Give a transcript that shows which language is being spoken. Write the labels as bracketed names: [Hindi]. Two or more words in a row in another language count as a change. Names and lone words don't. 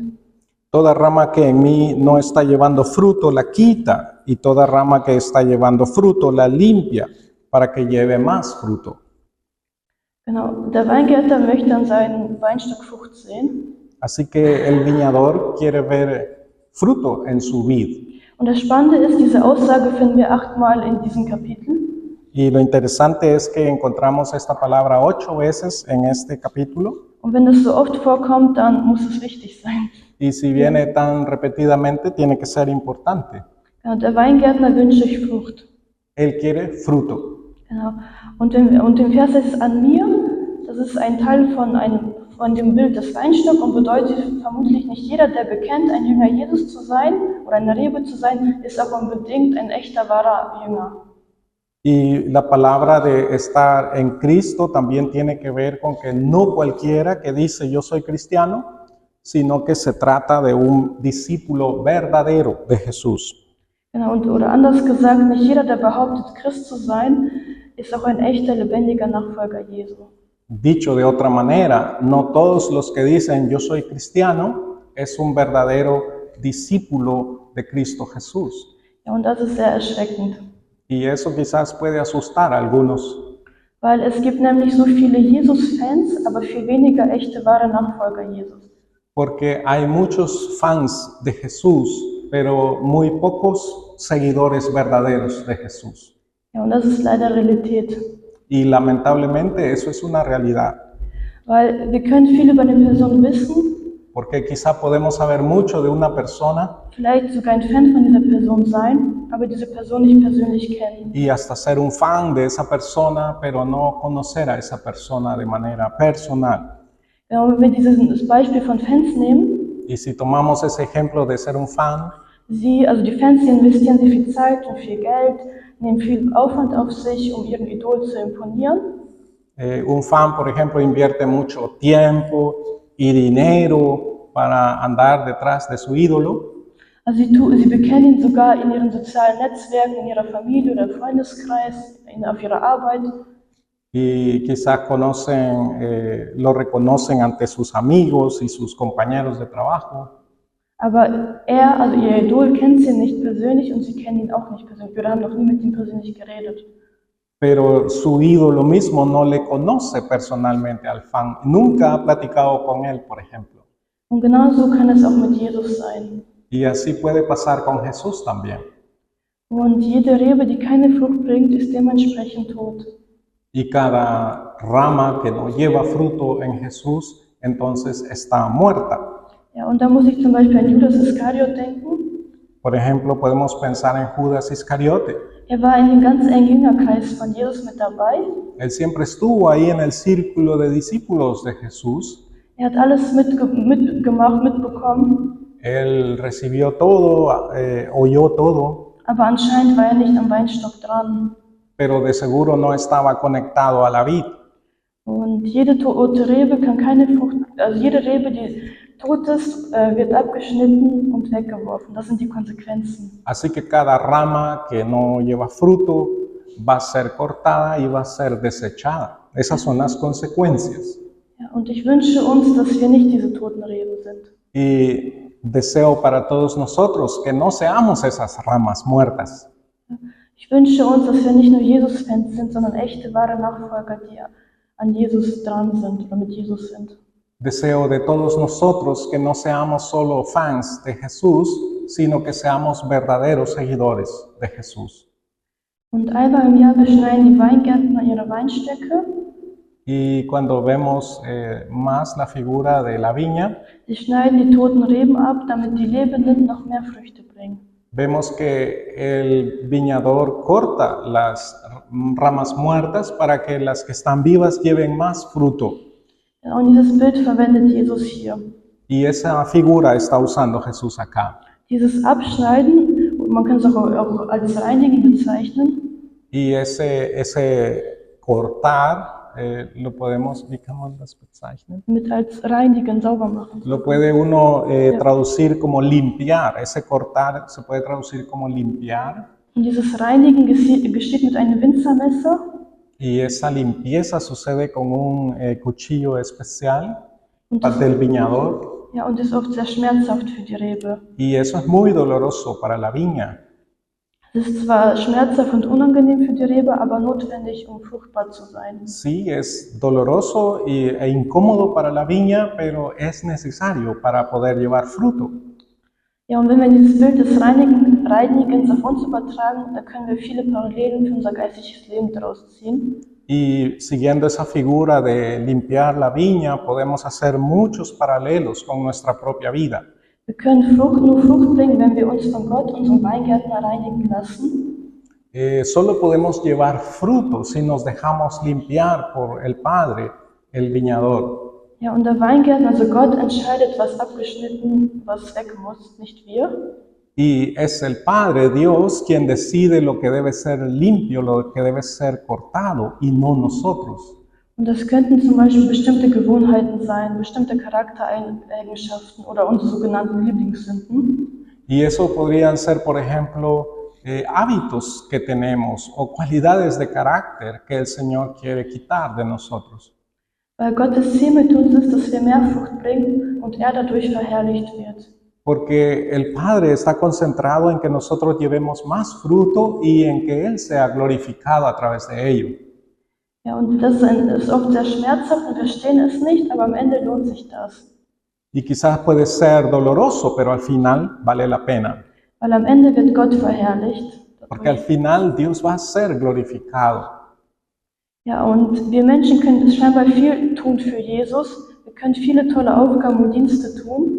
[Spanish] Toda rama que en mí no está llevando fruto la quita, y toda rama que está llevando fruto la limpia, para que lleve más fruto. [German] Genau, der Weingärtner möchte an seinem Weinstock Frucht sehen. [Spanish] Así que el viñador quiere ver fruto en su vid. [German] Und das Spannende ist, diese Aussage finden wir 8-mal in diesem Kapitel. [Spanish] Y lo interesante es que encontramos esta palabra 8 veces en este capítulo. [German] Und wenn das so oft vorkommt, dann muss es wichtig sein. [Spanish] Y si viene tan repetidamente, tiene que ser importante. [German] Ja, der Weingärtner wünscht sich Frucht. [Spanish] Él quiere fruto. [German] Genau. Und im Vers ist es an mir, das ist ein Teil von dem Bild des Weinstocks und bedeutet vermutlich nicht jeder, der bekennt, ein Jünger Jesus zu sein oder eine Rebe zu sein, ist auch unbedingt ein echter, wahrer Jünger. [Spanish] Y la palabra de estar en Cristo también tiene que ver con que no cualquiera que dice yo soy cristiano, sino que se trata de un discípulo verdadero de Jesús. [German] Genau, oder anders gesagt, nicht jeder, der behauptet, Christ zu sein, ist auch ein echter, lebendiger Nachfolger Jesu. [Spanish] Dicho de otra manera, no todos los que dicen yo soy cristiano es un verdadero discípulo de Cristo Jesús. [German] Ja, und das ist sehr erschreckend, [Spanish] Y eso quizás puede asustar a algunos, [German] weil es gibt nämlich so viele Jesus-Fans, aber viel weniger echte, wahre Nachfolger Jesus. [Spanish] porque hay muchos fans de Jesús, pero muy pocos seguidores verdaderos de Jesús. [German] Ja, und das ist leider Realität, [Spanish] Y lamentablemente eso es una realidad, [German] weil wir können viel über eine Person wissen, [Spanish] porque quizá podemos saber mucho de una persona [German] vielleicht sogar ein Fan von dieser Person sein, aber diese Person nicht persönlich kennen. [Spanish] y hasta ser un fan de esa persona, pero no conocer a esa persona de manera personal. [German] Ja, und wenn wir dieses Beispiel von Fans nehmen, [Spanish] Y si tomamos ese ejemplo de ser un fan, [German] also die Fans, die investieren sehr viel Zeit und viel Geld, nehmen viel Aufwand auf sich, um ihrem Idol zu imponieren. [Spanish] un fan, por ejemplo, invierte mucho tiempo y dinero para andar detrás de su ídolo. [German] Also sie bekennen ihn sogar in ihren sozialen Netzwerken, in ihrer Familie oder Freundeskreis, auf ihrer Arbeit. [Spanish] Y quizás lo reconocen ante sus amigos y sus compañeros de trabajo. [German] Aber also ihr Idol kennt sie nicht persönlich und sie kennen ihn auch nicht persönlich. Wir haben noch nie mit ihm persönlich geredet. [Spanish] Pero su ídolo mismo no le conoce personalmente al fan. Nunca ha platicado con él, por ejemplo. [German] Und genauso kann es auch mit Jesus sein. [Spanish] Y así puede pasar con Jesús también. [German] Und jede Rebe, die keine Frucht bringt, ist dementsprechend tot. [Spanish] Y cada rama que no lleva fruto en Jesús, entonces está muerta. [German] Ja, und da muss ich zum Beispiel an Judas Iskariot denken. [Spanish] Por ejemplo, podemos pensar en Judas Iscariote. [German] War in dem ganz engen Jüngerkreis von Jesus mit dabei. [Spanish] Él siempre estuvo ahí en el círculo de discípulos de Jesús. [German] Hat alles mitgemacht, mitbekommen. [Spanish] Él recibió todo, oyó todo. [German] Aber anscheinend war nicht am Weinstock dran. [Spanish] Pero de seguro no estaba conectado a la vid. [German] Und jede tote Rebe kann keine Frucht, also jede Rebe, die tot ist, wird abgeschnitten und weggeworfen. Das sind die Konsequenzen. [Spanish] Así que cada rama que no lleva fruto va a ser cortada y va a ser desechada. Esas son las consecuencias. [German] Ja, und ich wünsche uns, dass wir nicht diese toten Reben sind. [Spanish] Y deseo para todos nosotros que no seamos esas ramas muertas. [German] Ich wünsche uns, dass wir nicht nur Jesus-Fans sind, sondern echte, wahre Nachfolger, die an Jesus dran sind oder mit Jesus sind. [Spanish] Deseo de todos nosotros que no seamos solo fans de Jesús, sino que seamos verdaderos seguidores de Jesús. [German] Und einmal im Jahr beschneiden die Weingärtner ihre Weinstöcke. [Spanish] Y cuando vemos más la figura de la viña, [German] Sie schneiden die toten Reben ab, damit die lebenden noch mehr Früchte bringen. [Spanish] vemos que el viñador corta las ramas muertas para que las que están vivas lleven más fruto. [German] Und dieses Bild verwendet Jesus hier. [Spanish] Y esa figura está usando Jesús acá. [German] Dieses Abschneiden, man kann es auch als Reinigen bezeichnen. [Spanish] Y ese cortar, lo podemos, [German] wie kann man das bezeichnen? Mit als Reinigen, sauber machen. [Spanish] Lo puede uno traducir como limpiar. Ese cortar se puede traducir como limpiar. [German] Und dieses Reinigen geschieht mit einem Winzermesser. [Spanish] Y esa limpieza sucede con un cuchillo especial del viñador. [German] Ja, und ist oft sehr schmerzhaft für die Rebe. [Spanish] Y eso es muy doloroso para la viña. [German] Es ist zwar schmerzhaft und unangenehm für die Rebe, aber notwendig, um fruchtbar zu sein. [Spanish] Sí, es doloroso e incómodo para la viña, pero es necesario para poder llevar fruto. [German] Ja, und wenn wir dieses Bild des Reinigens auf uns übertragen, dann können wir viele Parallelen für unser geistliches Leben daraus ziehen. [Spanish] Y siguiendo esa figura de limpiar la viña, podemos hacer muchos paralelos con nuestra propia vida. [German] Wir können nur Frucht bringen, wenn wir uns von Gott, unserem Weingärtner, reinigen lassen. [Spanish] Solo podemos llevar fruto si nos dejamos limpiar por el Padre, el viñador. [German] Ja, und der Weingärtner, also Gott, entscheidet, was abgeschnitten, was weg muss, nicht wir. [Spanish] Y es el Padre, Dios, quien decide lo que debe ser limpio, lo que debe ser cortado, y no nosotros. [German] Und das könnten zum Beispiel bestimmte Gewohnheiten sein, bestimmte Charaktereigenschaften oder unsere sogenannten Lieblingssünden. [Spanish] Y eso podrían ser, por ejemplo, hábitos que tenemos o cualidades de carácter que el Señor quiere quitar de nosotros. [German] Weil Gottes Ziel mit uns ist, dass wir mehr Frucht bringen und er dadurch verherrlicht wird. [Spanish] Porque el Padre está concentrado en que nosotros llevemos más fruto y en que Él sea glorificado a través de ello. [German] Ja, und das ist oft sehr schmerzhaft und wir verstehen es nicht, aber am Ende lohnt sich das. [Spanish] Y quizás puede ser doloroso, pero al final vale la pena. [German] Weil am Ende wird Gott verherrlicht. [Spanish] Porque al final Dios va a ser glorificado. [German] Ja, und wir Menschen können scheinbar viel tun für Jesus. Wir können viele tolle Aufgaben und Dienste tun.